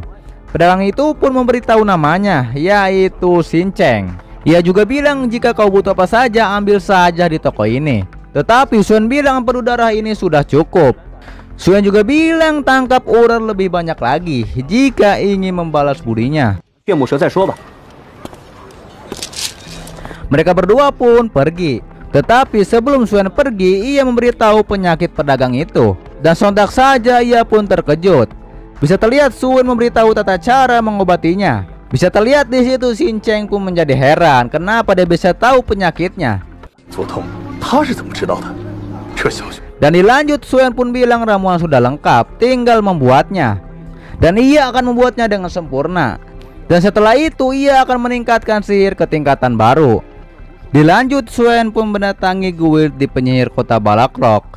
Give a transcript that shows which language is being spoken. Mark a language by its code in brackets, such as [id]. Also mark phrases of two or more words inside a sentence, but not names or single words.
[id] Pedagang itu pun memberitahu namanya, yaitu Sinceng. Ia juga bilang jika kau butuh apa saja ambil saja di toko ini. Tetapi Suen bilang empedu darah ini sudah cukup. Suen juga bilang tangkap ular lebih banyak lagi jika ingin membalas budinya. [zh] 血木蛇再说吧。 [id] Mereka berdua pun pergi. Tetapi sebelum Suen pergi, ia memberitahu penyakit pedagang itu. Dan sontak saja ia pun terkejut. Bisa terlihat Suen memberitahu tata cara mengobatinya. Bisa terlihat di situ Sinceng pun menjadi heran kenapa dia bisa tahu penyakitnya. [zh] 做痛，他是怎么知道的？这小子， [id] Dan dilanjut Suen pun bilang ramuan sudah lengkap, tinggal membuatnya. Dan ia akan membuatnya dengan sempurna. Dan setelah itu ia akan meningkatkan sihir ke tingkatan baru. Dilanjut Suen pun mendatangi guild di penyihir kota Balakrok.